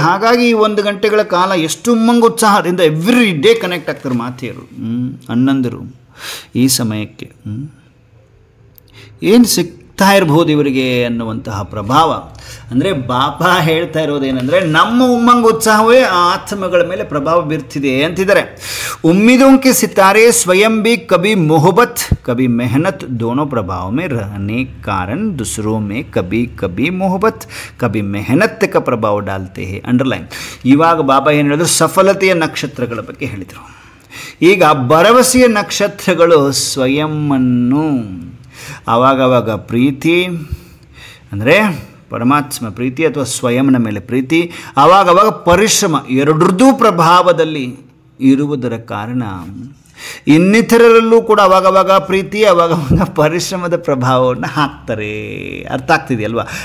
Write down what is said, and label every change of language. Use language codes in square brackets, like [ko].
[kn] ಹಾಗಾಗಿ 1 ಗಂಟೆಗಳ ಕಾಲ ಎಷ್ಟು ಉಮ್ಮಂಗ ಉತ್ಸಾಹದಿಂದ [en] every day [kn] ಕನೆಕ್ಟ್ ಆಗ್ತಾರೆ ಮಾತೆಯರು, ಅಣ್ಣಂದಿರು. ಈ ಸಮಯಕ್ಕೆ ಏನು ಸಿಗ್ತಾ ಇರ್ಬೋದು ಇವರಿಗೆ ಅನ್ನುವಂತಹ ಪ್ರಭಾವ. ಅಂದರೆ ಬಾಬಾ ಹೇಳ್ತಾ ಇರೋದೇನೆಂದರೆ ನಮ್ಮ ಉಮ್ಮಂಗ ಉತ್ಸಾಹವೇ ಆ ಆತ್ಮಗಳ ಮೇಲೆ ಪ್ರಭಾವ ಬೀರ್ತಿದೆ ಅಂತಿದ್ದಾರೆ. [hi] उम्मीदों के सितारे स्वयं भी कभी मोहब्बत कभी मेहनत दोनों प्रभाव में रहने कारण दूसरों में कभी कभी मोहब्बत कभी मेहनत का प्रभाव डालते हैं. [kn] ಅಂಡರ್ಲೈನ್. ಇವಾಗ ಬಾಬಾ ಏನು ಹೇಳಿದ್ರು? ಸಫಲತೆಯ ನಕ್ಷತ್ರಗಳ ಬಗ್ಗೆ ಹೇಳಿದರು. ಈಗ ಭರವಸೆಯ ನಕ್ಷತ್ರಗಳು ಸ್ವಯಂವನ್ನು ಆವಾಗವಾಗ ಪ್ರೀತಿ ಅಂದರೆ ಪರಮಾತ್ಮ ಪ್ರೀತಿ ಅಥವಾ ಸ್ವಯಂನ ಮೇಲೆ ಪ್ರೀತಿ, ಆವಾಗವಾಗ ಪರಿಶ್ರಮ ಎರಡರದ್ದೂ ಪ್ರಭಾವದಲ್ಲಿ ಇರುವುದರ ಕಾರಣ ಇನ್ನಿತರರಲ್ಲೂ ಕೂಡ ಅವಾಗವಾಗ ಪ್ರೀತಿ ಅವಾಗವಾಗ ಪರಿಶ್ರಮದ ಪ್ರಭಾವವನ್ನು ಹಾಕ್ತಾರೆ. ಅರ್ಥ ಆಗ್ತಿದೆಯಲ್ವಾ?